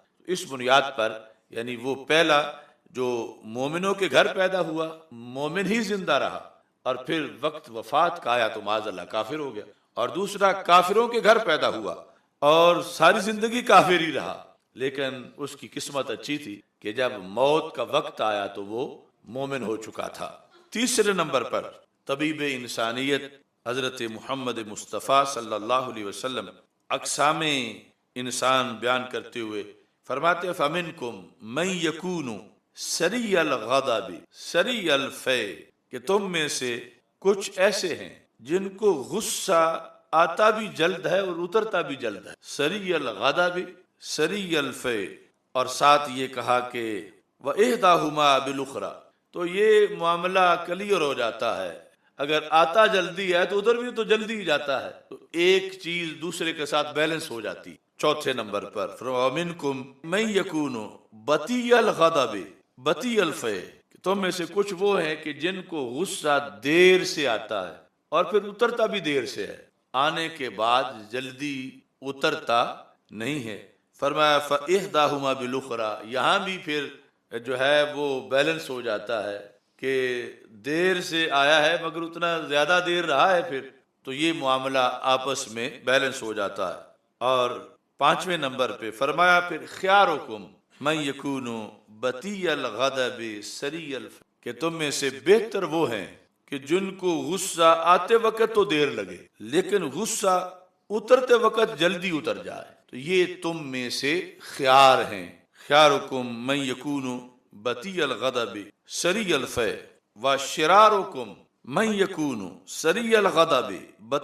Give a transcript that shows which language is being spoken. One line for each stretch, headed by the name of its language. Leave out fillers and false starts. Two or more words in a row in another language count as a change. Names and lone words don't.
Urdu: اس بنیاد پر یعنی وہ پہلا جو مومنوں کے گھر پیدا ہوا، مومن ہی زندہ رہا، اور پھر وقت وفات کا آیا تو معاذ اللہ کافر ہو گیا، اور دوسرا کافروں کے گھر پیدا ہوا اور ساری زندگی کافر ہی رہا، لیکن اس کی قسمت اچھی تھی کہ جب موت کا وقت آیا تو وہ مومن ہو چکا تھا۔ تیسرے نمبر پر طبیب انسانیت حضرت محمد مصطفیٰ صلی اللہ علیہ وسلم اقسام انسان بیان کرتے ہوئے فرماتے
Arabic: فمنکم من یکون سری الغضب سری الفے،
Urdu: کہ تم میں سے کچھ ایسے ہیں جن کو غصہ آتا بھی جلد ہے اور اترتا بھی جلد ہے.
Arabic: سری الغضب سری الفے،
Urdu: اور ساتھ یہ کہا کہ
Arabic: وَإِحْدَاهُمَا بِالْأُخْرَى،
Urdu: تو یہ معاملہ کلیئر ہو جاتا ہے. اگر آتا جلدی ہے تو ادھر بھی تو جلدی ہی جاتا ہے، تو ایک چیز دوسرے کے ساتھ بیلنس ہو جاتی. چوتھے نمبر پر
Arabic: وَمِنْكُمْ مَنْ يَكُونُ بَطِيَّ الْغَضَبِ بَطِيَّ الْفَيْءِ،
Urdu: تم میں سے کچھ وہ ہیں کہ جن کو غصہ دیر سے آتا ہے اور پھر اترتا بھی دیر سے ہے، آنے کے بعد جلدی اترتا نہیں ہے. فرمایا
Arabic: فَإِحْدَاهُمَا بِالْأُخْرَى،
Urdu: یہاں بھی پھر جو ہے وہ بیلنس ہو جاتا ہے کہ دیر سے آیا ہے مگر اتنا زیادہ دیر رہا ہے پھر، تو یہ معاملہ آپس میں بیلنس ہو جاتا ہے. اور پانچویں نمبر پہ فرمایا پھر
Arabic: خیارکم من یکون بطیء الغضب سری الفے،
Urdu: کہ تم میں سے بہتر وہ ہیں کہ جن کو غصہ آتے وقت تو دیر لگے لیکن غصہ اترتے وقت جلدی اتر جائے، تو یہ تم میں سے خیار ہیں.
Arabic: خیارکم من یکون بطیء الغضب سری الفے وشرارکم من یکون سری الغضب بطیء